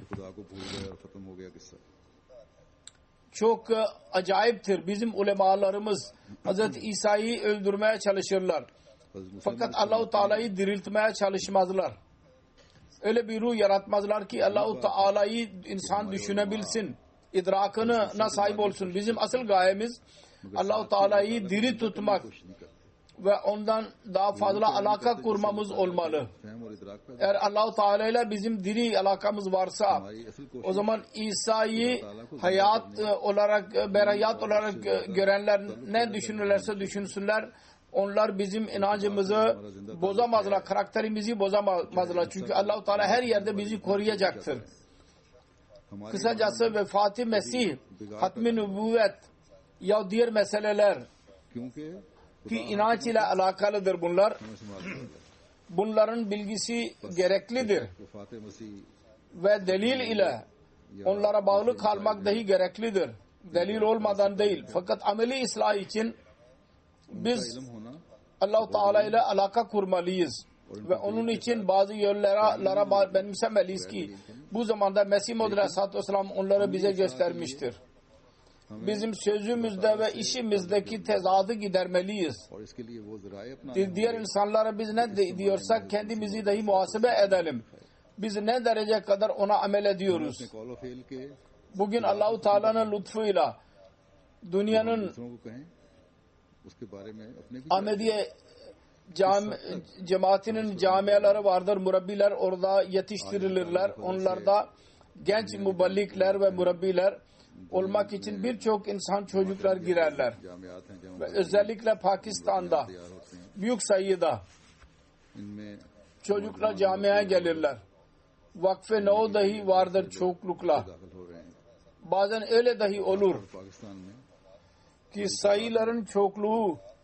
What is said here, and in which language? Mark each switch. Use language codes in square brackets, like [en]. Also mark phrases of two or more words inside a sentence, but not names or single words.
[ur] خدا کو بھول گیا اور ختم ہو گیا قصہ [tr] çok acayiptir. Bizim ulemalarımız Hz. İsa'yı öldürmeye çalışırlar. [ur] हज़रत [tr] Fakat Allah-u Teala'yı diriltmeye çalışmazlar. Öyle bir ruh yaratmazlar ki Allah-u Teala'yı insan düşünebilsin. İdrakına sahip olsun. Bizim asıl gayemiz Allah-u Teala'yı diri tutmak. [ur] کوشش نہیں کرتے [tr] ve ondan daha fazla alaka kurmamız olmalı. [ur] فہم اور ادراک پیدا [tr] Eğer Allah-u Teala ile bizim diri alakamız varsa, [ur] ہماری اصل [tr] o [ur] कोशिश [tr] zaman İsa'yı hayat olarak, berhayat olarak görenler ne düşünürlerse düşünsünler, onlar bizim inancımızı bozamazlar, karakterimizi bozamazlar. Çünkü Allah-u Teala her yerde bizi koruyacaktır. [ur] हमारे [tr] Kısacası Vefat-ı Mesih, Hatm-i Nübüvvet ya diğer meseleler [ur] क्योंकि [tr] ki inanç ile alakalıdır bunlar. [ur] ہمیں سنبھال کر [tr] Bunların bilgisi gereklidir [ur] وفات مسیح [tr] ve delil ile onlara bağlı kalmak dahi gereklidir. Delil olmadan değil. Fakat ameli ıslah için biz [ur] علم ہونا [tr] Allah-u Teala ile alaka kurmalıyız. Ve onun için bazı yollara benimsemeliyiz ki bu zamanda Mesih Maud [ar] عليه الصلاة والسلام [tr] onları bize göstermiştir. Bizim sözümüzde ve işimizdeki tezadı gidermeliyiz. [ur] اور اس کے لیے وہ ذرائع اپنا [tr] Diğer insanlara biz ne diyorsak kendimizi dahi muhasebe edelim. Biz ne derece kadar ona amel ediyoruz. [ur] قول و فعل کے [tr] Bugün Allah-u Teala'nın lütfuyla dünyanın [ur] دوسروں کو کہیں اس کے بارے میں اپنے بھی [tr] Ahmediye cemaatinin camiaları vardır, murabbiler orada yetiştirilirler. Onlarda genç müballikler ve murabbiler olmak için birçok insan çocuklar girerler. [ur] جامعات ہیں جہاں [tr] Ve özellikle Pakistan'da [ur] تیار ہوتے ہیں [tr] büyük sayıda [ur] इनमें [tr] çocuklar camiaya gelirler. Vakfe Nau dahi vardır çoklukla. [ur] داخل ہو رہے ہیں [tr] Bazen öyle dahi olur [ur] پاکستان میں [tr] ki sayıların çokluğu